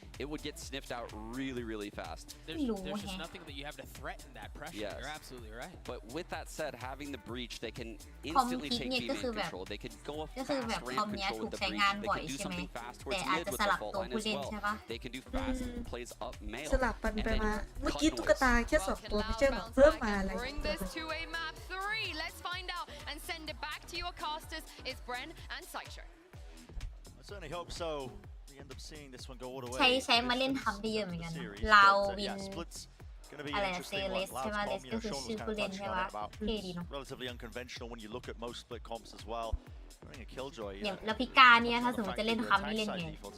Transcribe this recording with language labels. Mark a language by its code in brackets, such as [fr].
[en] It would get sniffed out really, really fast. There's just nothing that you have to threaten that pressure. Yes. You're absolutely right. But with that said, having the breach, they can instantly take B main control. They could go a fast ramp control with the breach. They can do something fast towards mid with the fault line as well. They can do fast plays up mail. [th] สลับปันไปมาเมื่อกี้ตุ๊กตาแค่2ตัวไม่ใช่หรอเพิ่มมาอะไร [en] Bring this to a map 3. Let's find out and send it back to your casters. It's Bren and Sideshow. I certainly hope so. We end up seeing this one go all the way. [th] ใช้มาเล่นทำได้เยอะเหมือนกันลาววินอะไรเซเลสใช่ไหมเลสก็คือชื่อผู้เล่นใช่ไหมเท่ดีเนาะ [en] Relatively unconventional when you look at most split comps as well. [th] อย่างแล้วพิกาเนี่ยถ้าสมมติจะเล่นคำนี้เล่นไง